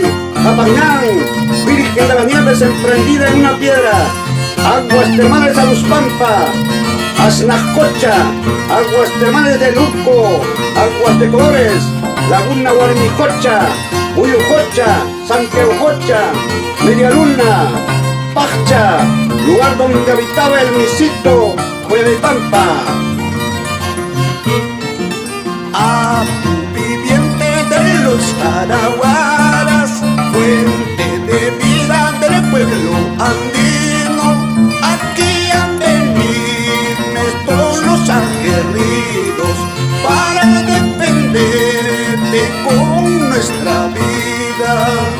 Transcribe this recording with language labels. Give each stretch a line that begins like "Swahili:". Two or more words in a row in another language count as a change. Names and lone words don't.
Spanish: Apañán, Virgen de las Nieves emprendida en una piedra, aguas termales de Aluspampa, Aznascocha, aguas termales de Luco, aguas de colores, Laguna Guarnijocha, Uyujocha, Santiagojocha, Media Luna, Pacha, lugar donde habitaba el misito Juelepampa. Apu viviente de los Jarhuaras, fuente de vida del pueblo andino, aquí han venido todos los aguerridos para defenderte con nuestra vida.